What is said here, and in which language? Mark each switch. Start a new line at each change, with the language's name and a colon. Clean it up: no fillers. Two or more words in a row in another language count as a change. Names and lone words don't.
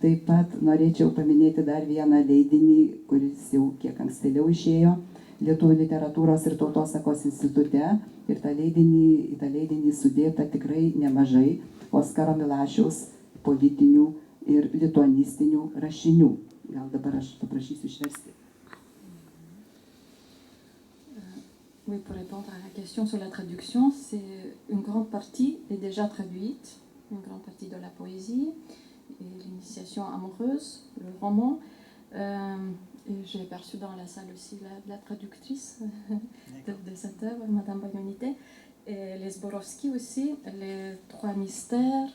Lithuanian: Taip pat norėčiau paminėti dar vieną leidinį, kuris jau kiek ankstėliau išėjo Lietuvių literatūros ir tautosakos institute. Ir į tą leidinį sudėta tikrai nemažai Oskaro Milašiaus politinių ir lituanistinių rašinių. Gal dabar aš paprašysiu išversti.
French: Oui, pour répondre à la question sur la traduction, c'est une grande partie est déjà traduite, une grande partie de la poésie, et l'initiation amoureuse, le roman. Et j'ai aperçu dans la salle aussi la traductrice de cette œuvre, Madame Bagnonité, et les Zborowski aussi, les trois mystères.